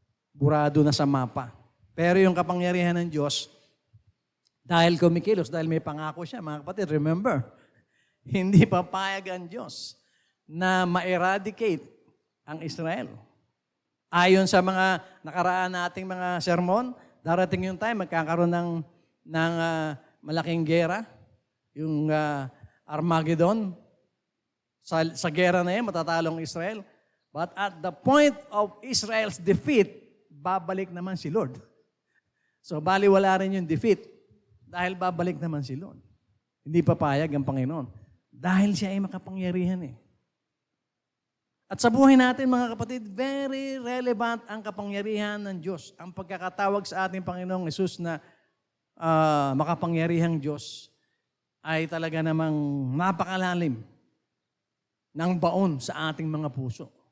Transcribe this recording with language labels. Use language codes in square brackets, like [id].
[tl] Burado na sa mapa. Pero yung kapangyarihan ng Diyos, dahil kumikilos, dahil may pangako siya, mga kapatid, remember, hindi papayag ang Diyos na ma-eradicate ang Israel. Ayon sa mga nakaraan nating mga sermon, darating yung time, magkakaroon ng malaking gera, yung Armageddon. Sa gera na yan, matatalong Israel. [en] But at the point of Israel's defeat, [tl] babalik naman si Lord. So, baliwala rin yung defeat dahil babalik naman si Lord. Hindi papayag ang Panginoon. Dahil siya ay makapangyarihan . At sa buhay natin, mga kapatid, [en] very relevant [tl] ang kapangyarihan ng Diyos. Ang pagkakatawag sa ating Panginoong Hesus na makapangyarihang Diyos ay talaga namang napakalalim ng baon sa ating mga puso.